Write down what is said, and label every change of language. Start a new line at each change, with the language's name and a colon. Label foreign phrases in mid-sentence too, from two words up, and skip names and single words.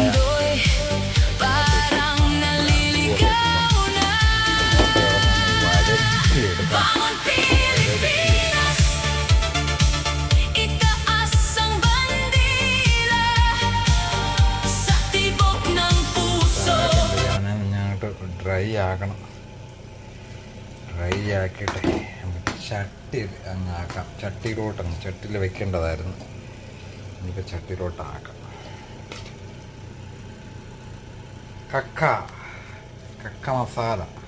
Filipino: mundo'y parang naliligaw na.
Malayalam: വഴറ്റിയെടുക്കണം.
Filipino: Bangon Pilipinas, itaas ang bandila sa tibok ng puso.
Malayalam: ഞങ്ങോട്ട് ഡ്രൈ ആക്കണം. ഡ്രൈ ആക്കിയിട്ട് ചട്ടി അങ്ങ് ആക്കാം. ചട്ടിയിലോട്ടങ്ങ് ചട്ടിയിൽ വെക്കേണ്ടതായിരുന്നു. ഇനിയിപ്പോൾ ചട്ടിയിലോട്ടാക്കാം. കക്ക മസാല.